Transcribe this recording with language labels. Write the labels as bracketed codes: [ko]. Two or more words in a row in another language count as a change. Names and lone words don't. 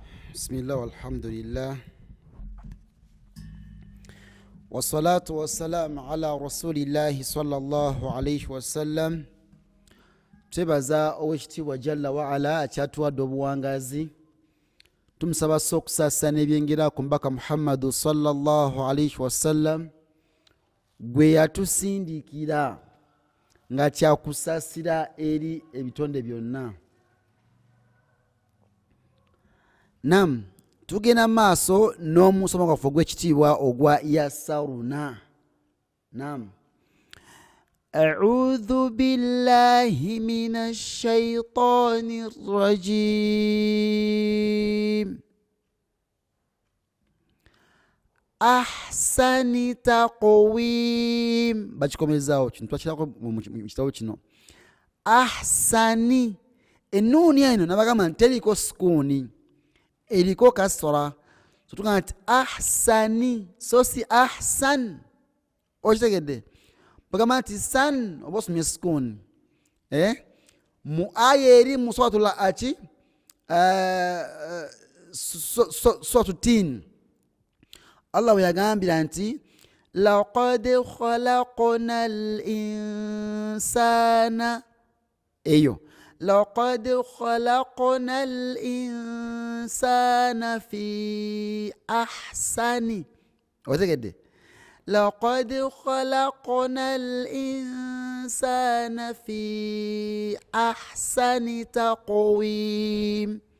[ar] بسم الله والحمد لله والصلاة والسلام على رسول الله صلى الله عليه وسلم. [lg] Twebaza owekitiibwa [ar] جل وعلا [lg] akyatuwadde obuwangazi, tumusaba okusaasana ebyengera ku mbaka Muhammadu [ar] صلى الله عليه وسلم, [lg] gwe yatusindikira nga kyakusaasira eri ebitonde byonna. Nam tugenda maaso n'omusomo gwaffe ogw'ekitiibwa ogwa Yasaruna. [ar] Nam أعوذ بالله من الشيطان الرجيم أحسن تقويم. [lg] bakikomezawo kino twakirako mu kitabo kino. Ahsani, ennuuni eno nabagamba nti teriko sukuuni, eriko kasra, so tugamba nti ahsani so si ahsan. Okitegedde? bagamba nti san oba osomye sukuuni mu aya eri mu suratul aki [ar] سورة التين, [lg] Allah we yagambira nti [ar] لقد خلقنا الإنسان, [lg] eyo [ar] لقد خلقنا الإنسان في أحسن. [lg] Otegedde? [ar] لقد خلقنا الإنسان في أحسن تقويم.